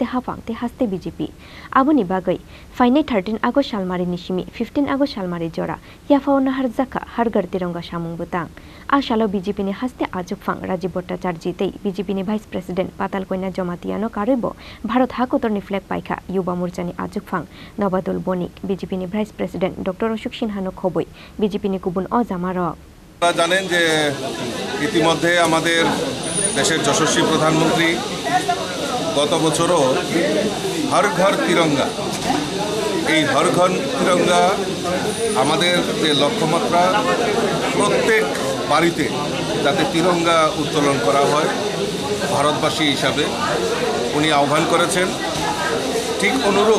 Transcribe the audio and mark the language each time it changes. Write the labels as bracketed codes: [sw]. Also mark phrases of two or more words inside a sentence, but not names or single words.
[trk] हाफांते हास्ते बीजेपी आबनि बागै फाइनाय 13 आगस्ट सालमारि निसिमि 15 आगस्ट सालमारि जरा याफाव नाहार जाखा हारगार तिरंगा सामुंबोतां आशालो बीजेपीनि हास्ते आजोबफां राजीव भट्टाचार्य तै बीजेपीनि भाइस प्रेसिडेंट पाताल कइना जमातियानो कारेबो भारत हा कतरनि फ्लैग पाइखा युवा मोर्चानि आजोबफां नबादुल बनिक बीजेपीनि भाइस प्रेसिडेंट डॉक्टर अशोक सिन्हानो खबै बीजेपीनि गुबुन अजामारक [bn] জানেন যে ইতিমধ্যে আমাদের দেশের যশস্বী প্রধানমন্ত্রী গত বছরও হর ঘর তিরঙ্গা এই হর ঘর তিরঙ্গা আমাদের যে লক্ষ্যমাত্রা প্রত্যেক বাড়িতে যাতে তিরঙ্গা উত্তোলন করা হয় ভারতবাসী হিসাবে উনি আহ্বান করেছেন ঠিক অনুরূপ